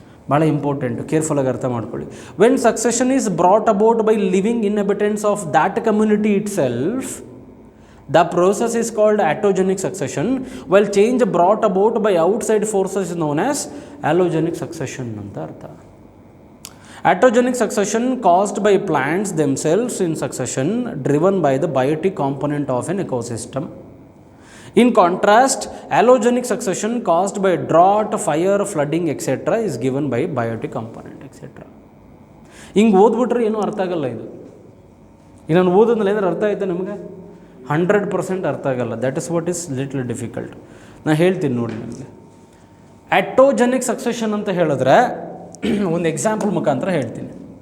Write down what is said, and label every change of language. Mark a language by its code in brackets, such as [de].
[kn] ಭಾಳ ಇಂಪಾರ್ಟೆಂಟು, ಕೇರ್ಫುಲ್ಲಾಗಿ ಅರ್ಥ ಮಾಡ್ಕೊಳ್ಳಿ. [en] When succession is brought about by living inhabitants of that community itself, the process is called autogenic succession. Well change brought about by outside forces is known as allogenic succession ಅಂತ ಅರ್ಥ. Autogenic succession caused by plants themselves in succession driven by the biotic component of an ecosystem. In contrast, allogenic succession caused by drought, fire, flooding, etc. is given by biotic component, etc. [kn] ಹಿಂಗೆ ಓದ್ಬಿಟ್ರೆ ಏನೂ ಅರ್ಥ ಆಗಲ್ಲ. ಇದು ಇನ್ನೊಂದು ಓದೋದ್ಮೇಲೆ ಏನಾರು ಅರ್ಥ ಆಯಿತಾ ನಿಮಗೆ? 100% ಅರ್ಥ ಆಗಲ್ಲ. [en] That is what is little difficult. [kn] ನಾನು ಹೇಳ್ತೀನಿ ನೋಡಿ ನಿಮಗೆ. ಆಟೋಜೆನಿಕ್ ಸಕ್ಸೆಷನ್ ಅಂತ ಹೇಳಿದ್ರೆ ಒಂದು ಎಕ್ಸಾಂಪಲ್ ಮುಖಾಂತರ ಹೇಳ್ತೀನಿ.